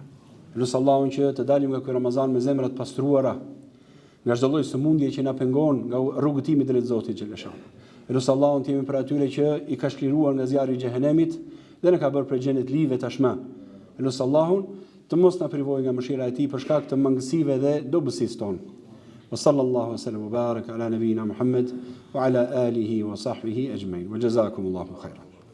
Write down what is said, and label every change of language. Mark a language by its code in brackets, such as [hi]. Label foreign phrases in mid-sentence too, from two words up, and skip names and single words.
[sq] Elus Allahun që të dalim nga ky Ramazan me zemra të pastruara, nga çdo lloj sëmundje që na pengon nga rrugëtimi drejt Zotit xhaleshan. Elus Allahun të jemi për atyre që i ka shkliruar nga zjarri i xhehenemit dhe na ka bërë për xhenet live tashmë. Elus Allahun të mos na privojë nga mëshira e tij për shkak të mangësive dhe dobësisë tonë. [ar] وصلى الله وسلم وبارك على نبينا محمد وعلى آله وصحبه أجمعين. وجزاكم الله خيرا.